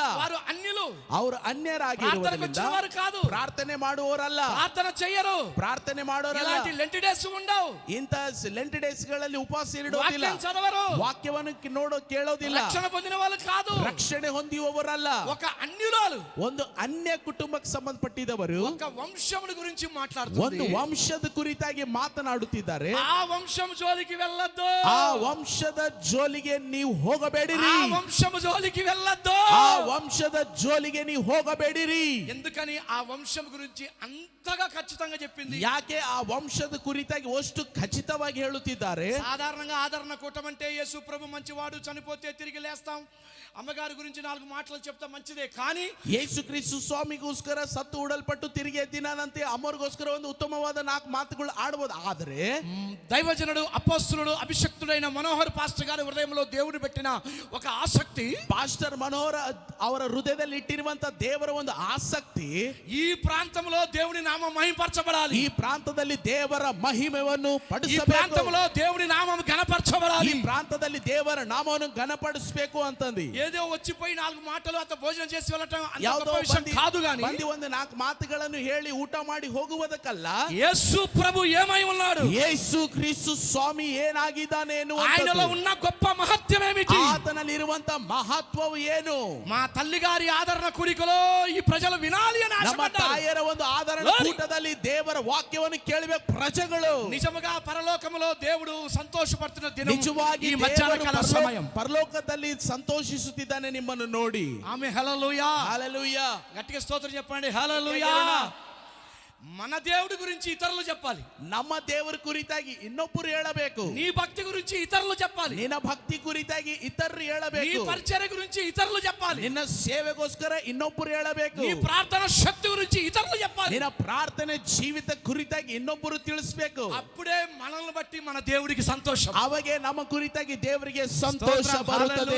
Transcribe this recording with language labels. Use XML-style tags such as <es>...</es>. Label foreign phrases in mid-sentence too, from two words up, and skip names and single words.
<te>వారు అన్యులు,</te> <kn>ಅವರು ಅನ್ಯರಾಗಿರುವುದರಿಂದ</kn> <te>వచ్చేవారు కాదు,</te> <kn>ಪ್ರಾರ್ಥನೆ ಮಾಡುವವರಲ್ಲ,</kn> <te>ప్రార్థన చెయ్యరు,</te> <kn>ಪ್ರಾರ್ಥನೆ ಮಾಡೋರಲ್ಲ.</kn> <te>ఇలాంటి</te> <en>Lent days</en> <te>ఉండవు,</te> <kn>ಇಂತ</kn> <en>Lent days</en> <kn>ಗಳಲ್ಲಿ ಉಪವಾಸ ಇಡೋದಿಲ್ಲ,</kn> <te>వాక్యం చదవరు,</te> <kn>ವಾಕ್ಯವನ್ನು ಕೇಳೋದಿಲ್ಲ,</kn> <te>రక్షణ పొందిన వాళ్ళు కాదు,</te> <kn>ರಕ್ಷಣೆ ಹೊಂದಿರುವವರಲ್ಲ.</kn> <te>ఒక అన్యురాలు</te> <kn>ಒಂದು ಅನ್ಯ ಕುಟುಂಬಕ್ಕೆ ಸಂಬಂಧಪಟ್ಟಿದವರು</kn> <te>ఒక వంశముల గురించి</te> <kn>ಒಂದು</kn> <te>మాట్లాడుతుంది.</te> <kn>ವಂಶದ ಕುರಿತಾಗಿ ಮಾತನಾಡುತ್ತಿದ್ದಾರೆ.</kn> <te>ఆ వంశం జోలికి వెళ్ళొద్దు,</te> <kn>ಆ ವಂಶದ ಜೋಲಿಗೆ ನೀವು ಹೋಗಬೇಡಿರಿ,</kn> <te>ఆ వంశము జోలికి వెళ్ళొద్దు.</te> <kn>ಆ ವಂಶದ ಜೋಲಿಗೆ ನೀವು ಹೋಗಬೇಡಿರಿ.</kn> <te>ఎందుకని ఆ వంశం గురించి అంతగా ఖచ్చితంగా చెప్పింది?</te> <kn>ಯಾಕೆ ಆ ವಂಶದ ಕುರಿತಾಗಿ ಅಷ್ಟು ಖಚಿತವಾಗಿ ಹೇಳುತ್ತಿದ್ದಾರೆ?</kn> <te>సాధారణంగా ఆదరణ కూటం అంటే యేసు ప్రభు మంచివాడు, చనిపోతే తిరిగి లేస్తాం, అమ్మగారి గురించి 4 మాటలు చెప్తా మంచిదే. కానీ</te> <kn>ಯೇಸು ಕ್ರಿಸ್ತು ಸ್ವಾಮಿಗೋಸ್ಕರ ಸತ್ತು ಉಡಲ್ಪಟ್ಟು ತಿರುಗಿ ಎದ್ದಿನಾನಂತೆ ಅಮ್ಮರಿಗೋಸ್ಕರ ಒಂದು ಉತ್ತಮವಾದ 4 ಮಾತುಗಳು ಆಡಬಹುದು. ಆದರೆ</kn> <te>దైవజనుడు, అపోస్తులుడు, అభిషక్తుడైన మనోహర్ పాస్టర్ గారి హృదయంలో దేవుడు పెట్టిన ఒక ఆసక్తి,</te> <kn>ಪಾಸ್ಟರ್ ಮನೋಹರ್ ಅವರ ಹೃದಯದಲ್ಲಿ ಇಟ್ಟಿರುವಂತ ದೇವರ ಒಂದು ಆಸಕ್ತಿ,</kn> <te>ఈ ప్రాంతంలో దేవుని నామం మహిమపరచబడాలి,</te> <kn>ಈ ಪ್ರಾಂತದಲ್ಲಿ ದೇವರ ಮಹಿಮೆಯನ್ನು</kn> <te>ఈ</te> <kn>ಪಡಿಸಬೇಕು,</kn> <te>ప్రాంతంలో దేవుని నామం</te> <kn>ಈ</kn> <te>ఘనపరచబడాలి.</te> <kn>ಪ್ರಾಂತದಲ್ಲಿ ದೇವರ ನಾಮವನ್ನು ಘನಪಡಿಸಬೇಕು ಅಂತಂದು</kn> <te>ఏదో వచ్చిపోయి 4 మాటలు అత భోజనం చేసి వెళ్ళటం అంత</te> <kn>ಯಾವುದೋ</kn> <te>గొప్ప విషయం కాదు. గాని</te> <kn>ಬಂದಿ ಒಂದು 4 ಮಾತುಗಳನ್ನು ಹೇಳಿ ಊಟ ಮಾಡಿ ಹೋಗುವುದಕ್ಕಲ್ಲ,</kn> <te>యేసు ప్రభు ఏమై ఉన్నాడు,</te> <kn>ಯೇಸು ಕ್ರಿಸ್ತು ಸ್ವಾಮಿ ಏನಾಗಿದ್ದಾನೆ</kn> <te>ఆయనలో ఉన్న గొప్ప మహత్యం ఏమిటి,</te> <kn>ಆತನಲ್ಲಿರುವಂತ ಮಹತ್ವವು ಏನು?</kn> <te>మా తల్లి గారి ఆదరణ కూడికలో ఈ ప్రజలు వినాలి అని</te> <kn>ನಮ್ಮ</kn> <te>ఆశపడ్డారు.</te> <kn>ತಾಯರ ಒಂದು ಆದರಣ ಕೂಟದಲ್ಲಿ ದೇವರ ವಾಕ್ಯವನ್ನು ಕೇಳಬೇಕು ಪ್ರಜೆಗಳು.</kn> <te>నిజముగా పరలోకములో దేవుడు సంతోషపడుతున్న దినం</te> <kn>ನಿಜವಾಗಿ</kn> <te>ఈ మధ్యాహ్న కాల సమయం.</te> <kn>ಪರಲೋಕದಲ್ಲಿ ಸಂತೋಷಿಸುತ್ತಿದ್ದಾನೆ ನಿಮ್ಮನ್ನು ನೋಡಿ.</kn> <te>ఆమె హల్లెలూయా,</te> <kn>ಹಲ್ಲೆಲೂಯಾ.</kn> <te>గట్టిగా స్తోత్రం చెప్పండి. హల్లెలూయా. మన దేవుడి గురించి ఇతరులు చెప్పాలి,</te> <kn>ನಮ್ಮ ದೇವರ ಕುರಿತಾಗಿ ಇನ್ನೊಬ್ಬರು ಹೇಳಬೇಕು,</kn> <te>నీ భక్తి గురించి ఇతరులు చెప్పాలి,</te> <kn>ನಿನ್ನ ಭಕ್ತಿ ಕುರಿತಾಗಿ ಇತರರು</kn> <te>నీ</te> <kn>ಹೇಳಬೇಕು,</kn> <te>పరిచర్య గురించి ఇతరులు చెప్పాలి,</te> <kn>ನಿನ್ನ ಸೇವೆಗೋಸ್ಕರ ಇನ್ನೊಬ್ಬರು ಹೇಳಬೇಕು,</kn> <te>నీ ప్రార్థన శక్తి గురించి ఇతరులు చెప్పాలి.</te> <kn>ನಿನ್ನ ಪ್ರಾರ್ಥನೆ ಜೀವಿತ ಕುರಿತಾಗಿ ಇನ್ನೊಬ್ಬರು ತಿಳಿಸಬೇಕು.</kn> <te>అప్పుడే మనల్ని బట్టి మన దేవుడికి సంతోషం.</te> <kn>ಅವಾಗೆ ನಮ್ಮ ಕುರಿತಾಗಿ ದೇವರಿಗೆ ಸಂತೋಷ ಬರುತ್ತದೆ.</kn>